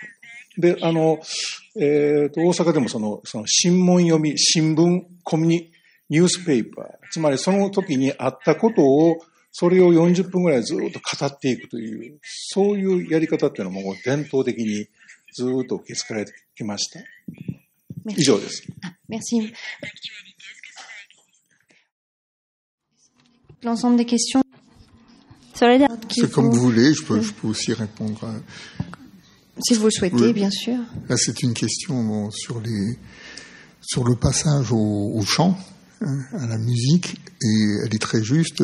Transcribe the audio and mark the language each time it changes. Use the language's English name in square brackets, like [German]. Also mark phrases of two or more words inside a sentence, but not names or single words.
[Japanese] で、大阪でもその新聞読み、新聞、ニュースペーパー、つまりその時にあったことを、それを40分ぐらいずっと語っていくという、そういうやり方っていうのも伝統的にずっと受け継がれてきました。以上です。 [French] Merci. L'ensemble des questions. C'est comme vous voulez, je peux aussi répondre. Si vous le souhaitez, oui. Bien sûr. Là, c'est une question sur le passage au chant, à la musique, et elle est très juste.